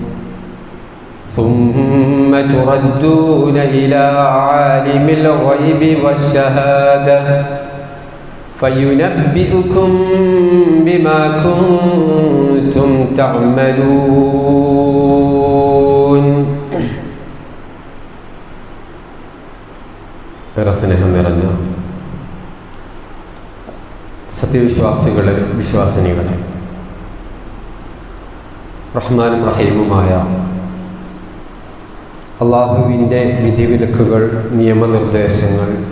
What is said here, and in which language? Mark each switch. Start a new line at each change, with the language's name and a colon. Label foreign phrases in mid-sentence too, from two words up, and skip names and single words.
Arabic: ثم تردون إلى عالم الغيب والشهادة فينبئكم بما كنتم تعملون.
Malayalam: സ്നേഹം നിറഞ്ഞ സത്യവിശ്വാസികളെ, വിശ്വാസിനികളെ, റഹ്മാനും റഹീമുമായ അള്ളാഹുവിൻ്റെ വിധിവിലക്കുകൾ, നിയമനിർദ്ദേശങ്ങൾ